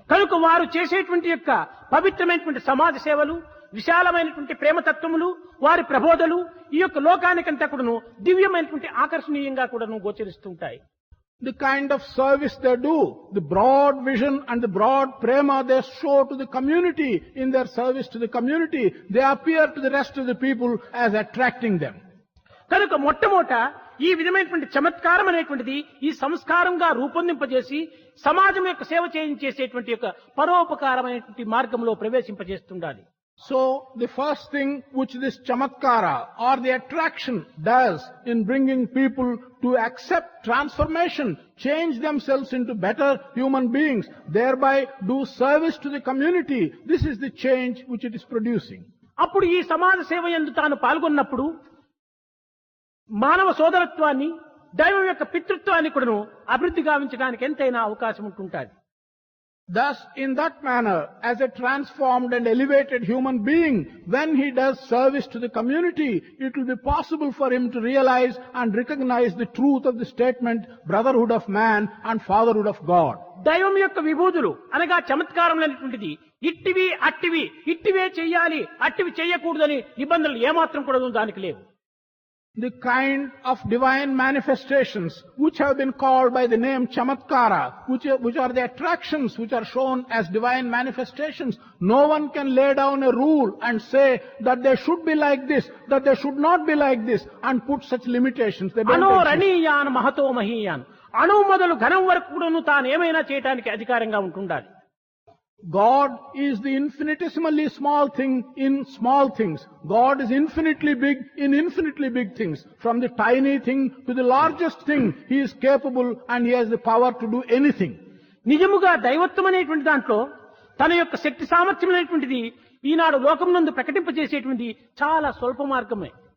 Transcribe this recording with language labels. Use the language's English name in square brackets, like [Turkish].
[Telugu] కనుక వారు చేసేటువంటి యొక్క పవిత్రమైనటువంటి సమాజ సేవలు, విశాలమైనటువంటి ప్రేమతత్వములు, వారి ప్రబోధలు ఈ యొక్క లోకానికంతా కూడాను దివ్యమైనటువంటి ఆకర్షణీయంగా కూడాను గోచరిస్తుంటాయి. [English] the kind of service they do, the broad vision and the broad prema they show to the community in their service to the community, they appear to the rest of the people as attracting them. [Telugu] కనుక మొట్టమొదట ఈ విధమైనటువంటి చమత్కారం అనేటువంటిది ఈ సంస్కారంగా రూపొందింపజేసి సమాజం యొక్క సేవ చేసేటువంటి యొక్క పరోపకారమైనటువంటి మార్గంలో ప్రవేశింపజేస్తుండాలి. [English] So, the first thing which this chamatkara or the attraction does in bringing people to accept transformation, change themselves into better human beings, thereby do service to the community, this is the change which it is producing. [Telugu] అప్పుడు ఈ సమాజ సేవ యందు తాను పాల్గొన్నప్పుడు మానవ సోదరత్వాన్ని, దైవం యొక్క పితృత్వాన్ని కూడాను అభివృద్ధి గావించడానికి ఎంతైనా అవకాశం ఉంటుంటుంది. [English] Thus, in that manner, as a transformed and elevated human being, when he does service to the community, it will be possible for him to realize and recognize the truth of the statement, brotherhood of man and fatherhood of God. [Telugu] దైవం యొక్క విభూతులు అనగా చమత్కారములైనటువంటిది ఇట్టివి అట్టివి, ఇట్టివే చెయ్యాలి అట్టివి చేయకూడదని నిబంధనలు ఏమాత్రం కూడా దానికి లేవు. [English] The kind of divine manifestations which have been called by the name chamatkara, which are the attractions which are shown as divine manifestations, no one can lay down a rule and say that they should be like this, that they should not be like this, and put such limitations. They don't అనో exist. [Sanskrit] రణీయాన్ Mahato మహీయాన్, [Telugu] అణువు మొదలు ఘనం వరకు కూడాను తాను ఏమైనా చేయడానికి అధికారంగా ఉంటుండాలి. [English] God is the infinitesimally small thing in small things. God is infinitely big in infinitely big things. From the tiny thing to the largest thing, He is capable and He has the power to do anything. [Telugu] నిజముగా దైవత్వం అనేటువంటి దాంట్లో తన యొక్క శక్తి సామర్థ్యం అనేటువంటిది ఈనాడు లోకం నందు ప్రకటింపజేసేటువంటి చాలా స్వల్పం మాత్రమే.